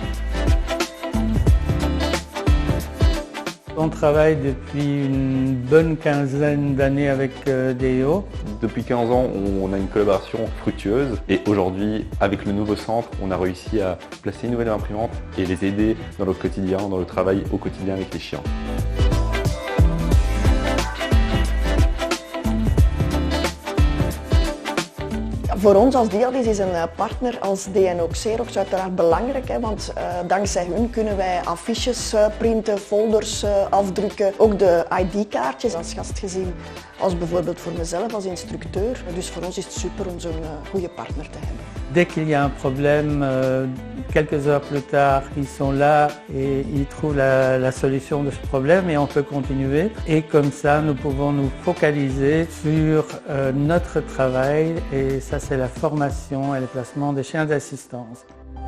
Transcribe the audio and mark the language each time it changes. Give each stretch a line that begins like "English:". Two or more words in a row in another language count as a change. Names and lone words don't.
French: On travaille depuis une bonne quinzaine d'années avec DEO. Depuis 15 ans, on a une collaboration fructueuse et aujourd'hui, avec le nouveau centre, on a réussi à placer une nouvelle imprimante et les aider dans leur quotidien, dans le travail au quotidien avec les chiens.
Dutch: Voor ons als Diadis is een partner als DNO Xerox uiteraard belangrijk, want dankzij hun kunnen wij affiches printen, folders afdrukken, ook de ID-kaartjes als gastgezin, als bijvoorbeeld voor mezelf als instructeur. Dus voor ons is het super om zo'n goede partner te hebben.
French: Dès qu'il y a un problème, quelques heures plus tard, ils sont là et ils trouvent la solution de ce problème et on peut continuer. Et comme ça, nous pouvons nous focaliser sur notre travail et ça c'est la formation et le placement des chiens d'assistance.